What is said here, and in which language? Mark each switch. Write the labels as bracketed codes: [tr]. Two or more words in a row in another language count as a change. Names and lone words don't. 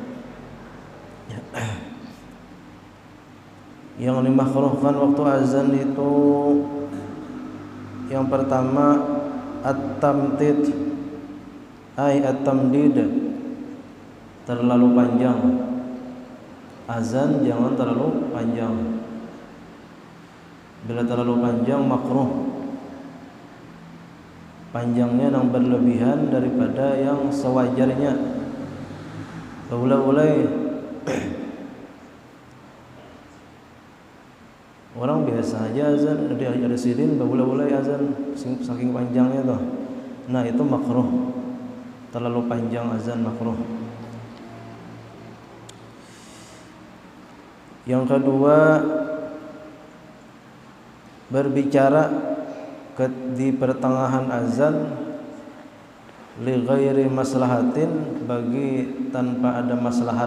[id] Yang dimakruhkan waktu azan itu yang pertama [ar] at-tamtid ay at-tamdid, [id] terlalu panjang. Azan jangan terlalu panjang. Bila terlalu panjang makruh. Panjangnya yang berlebihan daripada yang sewajarnya. Ulai-ulai orang biasa aja azan, ada sidin, ulai-ulai azan saking panjangnya tuh. Nah, itu makruh. Terlalu panjang azan makruh. Yang kedua, berbicara di pertengahan azan [ar] li ghairi maslahatin, [id] bagi tanpa ada maslahat.